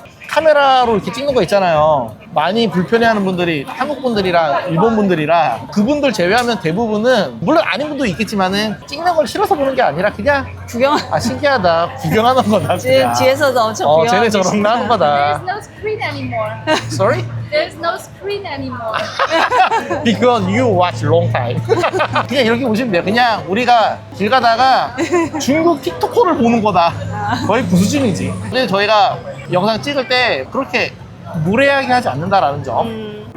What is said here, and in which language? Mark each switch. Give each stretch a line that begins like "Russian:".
Korean: 카메라로 이렇게 찍는 거 있잖아요. 많이 불편해하는 분들이 한국 분들이랑 일본 분들이라 그분들 제외하면 대부분은 물론 아닌 분도 있겠지만은 찍는 걸 싫어서 보는 게 아니라 그냥 구경. 아 신기하다 구경하는 거다. 그냥. 뒤에서도 엄청 구경. 쟤네 저런 하는 거다.
English: no screen anymore. Sorry? There's no screen anymore. Because you watch long time.
Korean: 그냥 이렇게 보시면 돼요. 그냥 우리가 길 가다가 중국 틱톡커를 보는 거다. 거의 그 수준이지. 근데 저희가 영상 찍을 때 그렇게 무례하게 하지 않는다라는 점.